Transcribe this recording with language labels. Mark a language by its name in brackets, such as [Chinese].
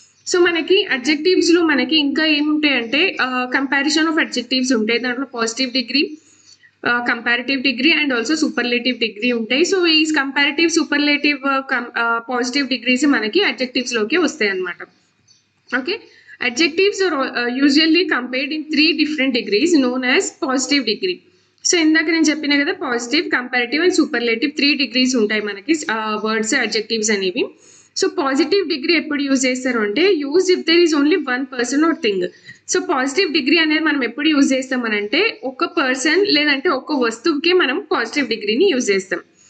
[Telugu] So మనకి adjectives లో మనకి ఇంకా ఏముంటాయి అంటే కంపారిజన్ ఆఫ్ అడ్జెక్టివ్స్ ఉంటాయి. దాంట్లో positive degree, comparative degree and also superlative degree ఉంటాయి. సో ఈ కంపారిటివ్, సూపర్లేటివ్, పాజిటివ్ డిగ్రీస్ మనకి అడ్జెక్టివ్స్ లోకి వస్తాయి అన్నమాట. [English] Okay, adjectives are usually compared in 3 different degrees known as positive degree. [Telugu] So ఇందాక నేను చెప్పిన కదా, positive, comparative and superlative 3 degrees ఉంటాయి మనకి వర్డ్స్ అడ్జెక్టివ్స్ అనేవి. [English] so positive degree [Telugu] ఎప్పుడు యూజ్ చేస్తారు అంటే [English] Use if there is only one person or thing. [Telugu] So positive degree అనేది మనం ఎప్పుడు యూజ్ చేస్తామనంటే ఒక పర్సన్ లేదంటే ఒక వస్తువుకి మనం పాజిటివ్ డిగ్రీని యూజ్ చేస్తాం.